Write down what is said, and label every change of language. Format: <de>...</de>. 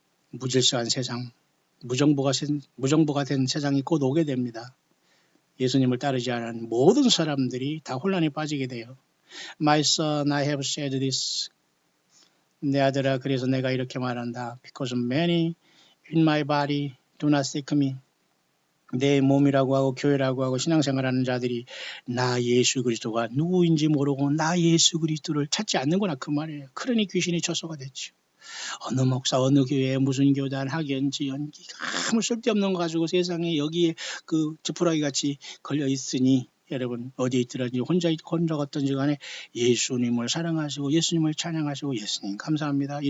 <ko>무질서한 세상, 무정부가 된 세상이 곧 오게 됩니다. 예수님을 따르지 않은 모든 사람들이 다 혼란에 빠지게 돼요.</ko> <en>My son, I have said this.</en> <ko>내 아들아, 그래서 내가 이렇게 말한다.</ko> <en>Because many in my body do not seek me.</en> <ko>내 몸이라고 하고 교회라고 하고 신앙생활하는 자들이 나 예수 그리스도가 누구인지 모르고 나 예수 그리스도를 찾지 않는구나 그 말이에요. 그러니 귀신이 처소가 됐죠. 어느 목사 어느 교회 무슨 교단 학연지 연기 아무 쓸데없는 거 가지고 세상에 여기에 그 지푸라기 같이 걸려 있으니 여러분 어디에 있더라든지 혼자 어떤지 간에 예수님을 사랑하시고 예수님을 찬양하시고 예수님 감사합니다.</ko>